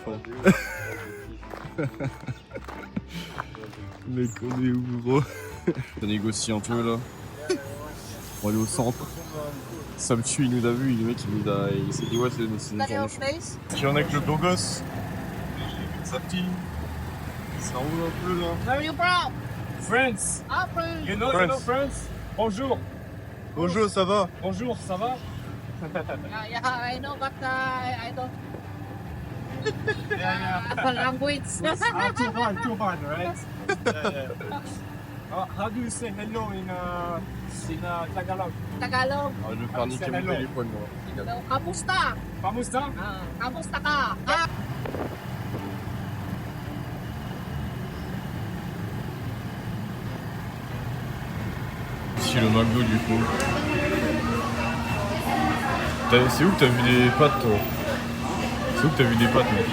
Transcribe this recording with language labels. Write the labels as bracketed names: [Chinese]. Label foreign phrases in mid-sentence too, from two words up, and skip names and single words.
[French] Hein. Mec, on est où, gros? Ça négocie un peu là. On va aller au centre. Ça me tue, il nous a vu, le mec il s'est dit ouais c'est une journée chaude. Qui en est avec le beau gosse? Sa petite. Ça roule un peu là. [English] Where are you from? France. Ah, France. You know France. Bonjour. [French] Bonjour, ça va? Bonjour, ça va? [English] Yeah, I know, but I don't language. Too hard, right? How do you say hello in Tagalog? Tagalog. [French] Ah, je vais faire niquer mon téléphone, moi. [Filipino] So, kamusta? Kamusta? Kamusta ka? Ah, [French] Ici le McDo du coup. C'est où que t'as vu des pâtes toi? C'est où que t'as vu des pâtes mec?